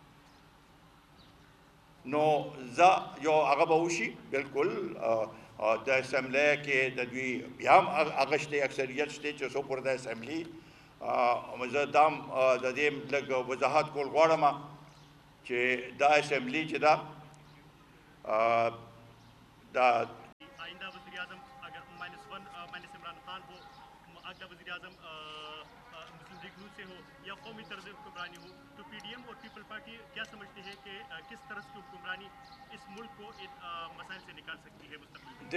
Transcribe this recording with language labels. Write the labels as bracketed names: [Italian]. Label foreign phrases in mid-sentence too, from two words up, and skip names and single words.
[Pashto] نو زه یو هغه به وشي بلکل د اسمبلی کې د دوی بیا هم هغه شته اکثریت شته چې څو پورې د اسمبلی زه دا هم د دې لږ وضاحت کول غواړم چې دا اسمبلی چې ده دا [Urdu] آئندہ وزیر اعظم اگر مائنس عمران خان ہو، اگلا وزیر اعظم مسلم لیگ نون سے ہو یا قومی طرز حکمرانی ہو، تو پی ڈی ایم اور پیپل پارٹی کیا سمجھتی ہے کہ کس طرز کی حکمرانی اس ملک کو ان مسائل سے نکال سکتی ہے مستقبل میں؟